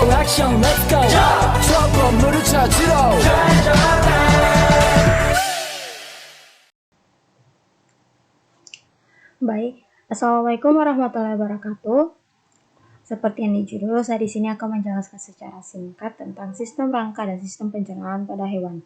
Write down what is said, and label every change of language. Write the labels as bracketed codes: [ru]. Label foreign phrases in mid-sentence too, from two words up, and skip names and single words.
[ko] 액션 [en] let's go [ko] 저 건물을 찾으러 [ar] Baik, السلام عليكم ورحمة الله وبركاته. [id] Seperti yang di judul, saya di sini akan menjelaskan secara singkat tentang sistem rangka dan sistem pencernaan pada hewan.